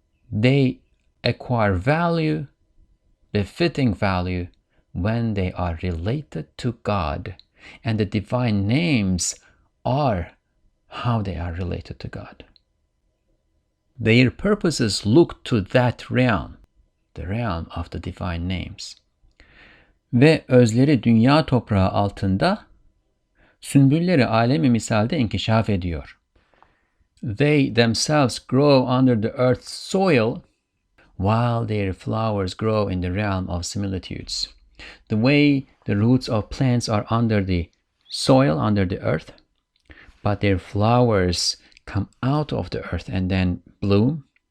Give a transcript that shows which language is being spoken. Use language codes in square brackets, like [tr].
[en] They acquire value, befitting value, when they are related to God, and the divine names are how they are related to God. Their purposes look to that realm, the realm of the divine names. [tr] Ve özleri dünya toprağı altında, sümbülleri alemi misalde inkişaf ediyor. [en] They themselves grow under the earth's soil, while their flowers grow in the realm of similitudes. The way the roots of plants are under the soil, under the earth, but their flowers come out of the earth and then bloom.